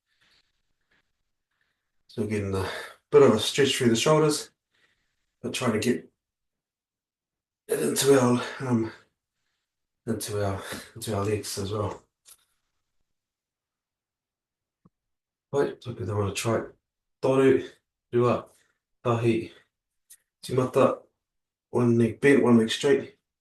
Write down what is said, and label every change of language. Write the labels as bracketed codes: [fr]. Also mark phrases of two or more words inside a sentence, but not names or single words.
[en] So getting a bit of a stretch through the shoulders, but trying to get it into our legs as well. Right, so we want to try [mi] toru, rua, tahi, Timata, [en] one leg bent, one leg straight.